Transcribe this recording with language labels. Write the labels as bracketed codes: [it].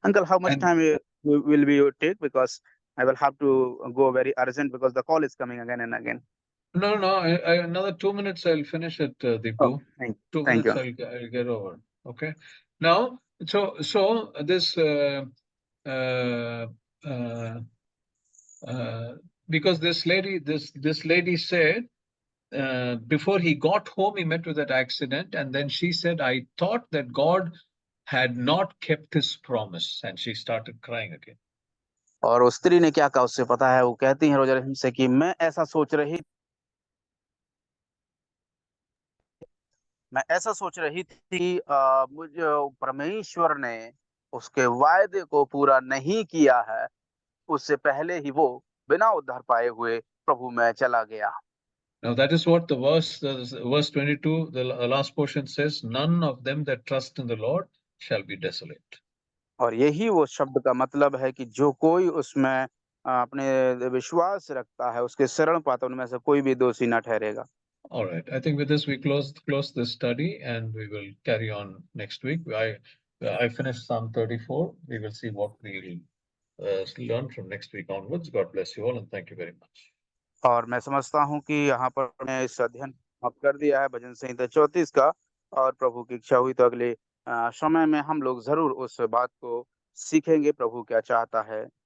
[en] Uncle, how much And time will be take, because I will have to go very urgent because the call is coming again and again. no, another 2 minutes, I'll finish it, oh, Deepu. Thank 2 minutes, you. I'll get over. Okay. Now, so this uh, uh, uh, because this lady said before he got home he met with that accident, and then she said, "I thought that God had not kept his promise," and she started crying again. [hi] और उस स्त्री ने क्या कहा उससे पता है? वो कहती है रोजर हमसे कि मैं ऐसा सोच रही थी, मुझे परमेश्वर ने उसके वायदे को पूरा नहीं किया है, उससे पहले ही वो बिना उद्धार पाए हुए प्रभु में चला गया। [en] Now that is what the verse 22, the last portion says, "None of them that trust in the Lord shall be desolate." [hi] और यही वो शब्द का मतलब है कि जो कोई उसमें अपने विश्वास रखता है, उसके शरण पाता, उनमें से कोई भी दोषी ना ठहरेगा। [en] All right. I think with this we close this study, and we will carry on next week. I finished Psalm 34. We will see what we will learn from next week onwards. God bless you all, and thank you very much. [hi] और मैं समझता हूँ कि यहाँ पर हमने इस अध्ययन समाप्त कर दिया है भजन संहिता 34 का, और प्रभु की इच्छा हुई तो अगले समय में हम लोग जरूर उस बात को सीखेंगे, प्रभु क्या चाहता है